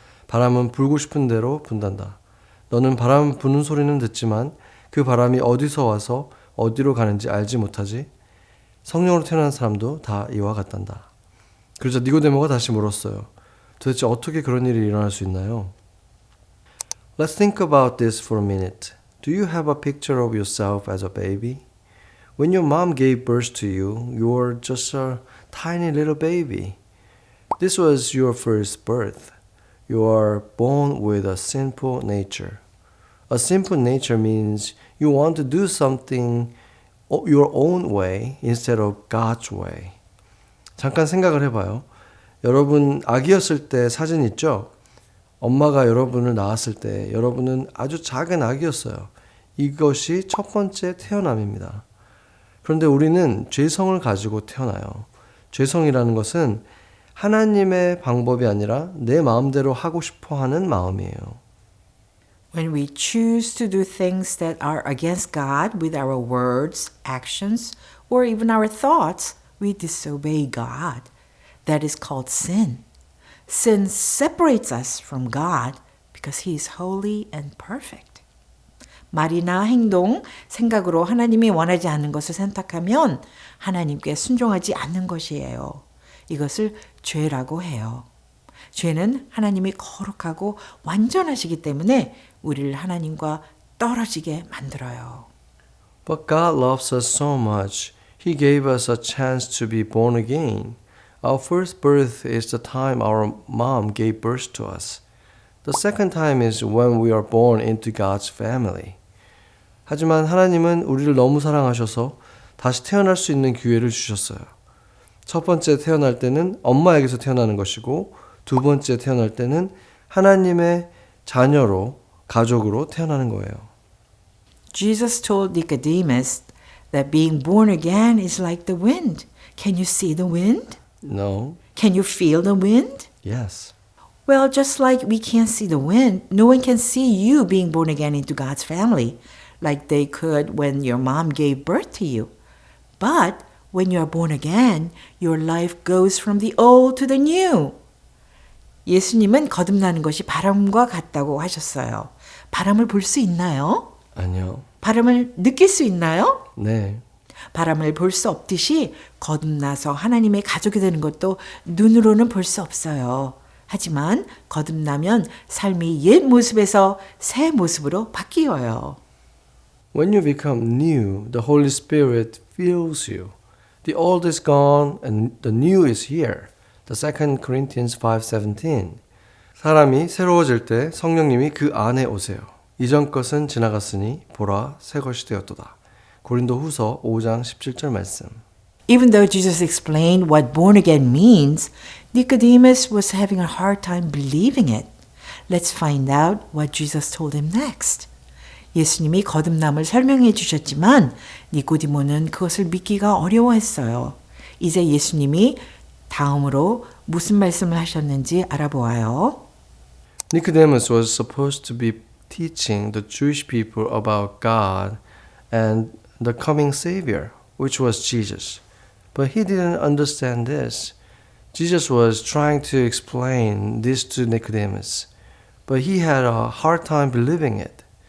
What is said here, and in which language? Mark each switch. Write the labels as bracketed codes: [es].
[ko] 바람은 불고 싶은 대로 분단다. 너는 바람 부는 소리는 듣지만 그 바람이 어디서 와서 어디로 가는지 알지 못하지? 성령으로 태어난 사람도 다 이와 같단다. 그러자 니고데모가 다시 물었어요. 도대체 어떻게 그런 일이 일어날 수 있나요? [en] Let's think about this for a minute. Do you have a picture of yourself as a baby? When your mom gave birth to you, you were just a tiny little baby. This was your first birth. You are born with a sinful nature. A sinful nature means you want to do something your own way instead of God's way. [ko] 잠깐 생각을 해봐요. 여러분 아기였을 때 사진 있죠? 엄마가 여러분을 낳았을 때 여러분은 아주 작은 아기였어요. 이것이 첫 번째 태어남입니다. 그런데 우리는 죄성을 가지고 태어나요. 죄성이라는 것은 하나님의 방법이 아니라 내 마음대로 하고 싶어 하는 마음이에요. [en] When we choose to do things that are against God with our words, actions, or even our thoughts, we disobey God. That is called sin. Sin separates us from God because He is holy and perfect. [ko] 말이나 행동, 생각으로 하나님이 원하지 않는 것을 선택하면 하나님께 순종하지 않는 것이에요. 이것을 죄라고 해요. 죄는 하나님이 거룩하고 완전하시기 때문에 우리를 하나님과 떨어지게 만들어요. [en] But God loves us so much. He gave us a chance to be born again. Our first birth is the time our mom gave birth to us. The second time is when we are born into God's family. [ko] 하지만 하나님은 우리를 너무 사랑하셔서 다시 태어날 수 있는 기회를 주셨어요. 첫 번째 태어날 때는 엄마에게서 태어나는 것이고 두 번째 태어날 때는 하나님의 자녀로, 가족으로 태어나는 거예요. [en] Jesus told Nicodemus that being born again is like the wind. Can you see the wind? No. Can you feel the wind? Yes. Well, just like we can't see the wind, no one can see you being born again into God's family, like they could when your mom gave birth to you. But when you are born again, your life goes from the old to the new. [ko] 예수님은 거듭나는 것이 바람과 같다고 하셨어요. 바람을 볼 수 있나요? 아니요. 바람을 느낄 수 있나요? 네. 바람을 볼 수 없듯이 거듭나서 하나님의 가족이 되는 것도 눈으로는 볼 수 없어요. 하지만 거듭나면 삶이 옛 모습에서 새 모습으로 바뀌어요. [en] When you become new, the Holy Spirit fills you. The old is gone and the new is here. The 2 Corinthians 5:17. [ko] 사람이 새로워질 때 성령님이 그 안에 오세요. 이전 것은 지나갔으니 보라 새 것이 되었도다. 고린도후서 5장 17절 말씀. [en] Even though Jesus explained what born again means, Nicodemus was having a hard time believing it. Let's find out what Jesus told him next. [ko] 예수님이 거듭남을 설명해 주셨지만 니고디모는 그것을 믿기가 어려워했어요. 이제 예수님이 다음으로 무슨 말씀을 하셨는지 알아보아요. [en] Nicodemus was supposed to be teaching the Jewish people about God and the coming Savior, which was Jesus. But he didn't understand this. Jesus was trying to explain this to Nicodemus, but he had a hard time believing it.